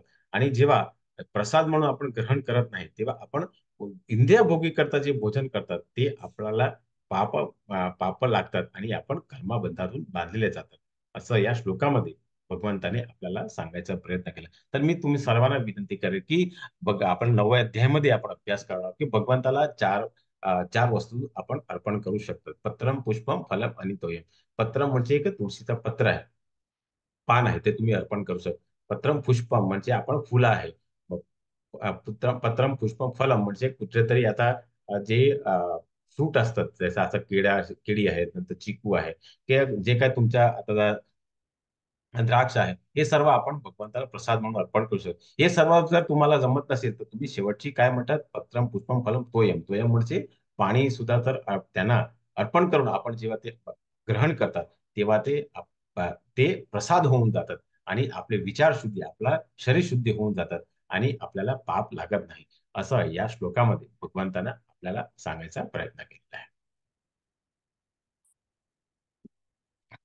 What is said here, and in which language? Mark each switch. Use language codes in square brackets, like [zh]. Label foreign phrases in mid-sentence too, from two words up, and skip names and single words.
[mr] आणि जेव्हा प्रसाद म्हणून आपण ग्रहण करत नाही तेव्हा आपण इंद्रिय भोगी करता जे भोजन करतात ते आपल्याला पाप लागतात आणि आपण कर्मबंधातून बांधले जातात. असं या श्लोकामध्ये भगवंताने आपल्याला सांगायचा प्रयत्न केला. तर मी तुम्ही सर्वांना विनंती करेन की बघ आपण 9व्या अध्यायामध्ये आपण अभ्यास करणार की भगवंताला चार वस्तू आपण अर्पण करू शकतो. [sa] पत्रम, पुष्पम, फलम आणि तोयम. [mr] पत्रम म्हणजे एक तुळशीचं पत्र आहे, पान आहे ते तुम्ही अर्पण करू शकता. [sa] पत्रम पुष्पम [mr] म्हणजे आपण फुलं आहे. मग [sa] पत्रम पुष्पम फलम [mr] म्हणजे कुठेतरी आता जे फ्रूट असतात जसं आता केळी आहेत, नंतर चिकू आहे, ते जे काय तुमच्या आता द्राक्ष आहे, हे सर्व आपण भगवंताला प्रसाद म्हणून अर्पण करू शकतो. हे सर्व जर तुम्हाला जमत नसेल तर तुम्ही शेवटची काय म्हणतात, [sa] पत्रम पुष्पम फलम तोयम. [mr] तोयम म्हणजे पाणी सुद्धा तर त्यांना अर्पण करून आपण जेव्हा ते ग्रहण करतात तेव्हा ते प्रसाद होऊन जातात आणि आपले विचार शुद्धी आपला शरीर शुद्धी होऊन जातात आणि आपल्याला पाप लागत नाही. असं या श्लोकामध्ये भगवंतानं आपल्याला सांगायचा प्रयत्न केलेला आहे.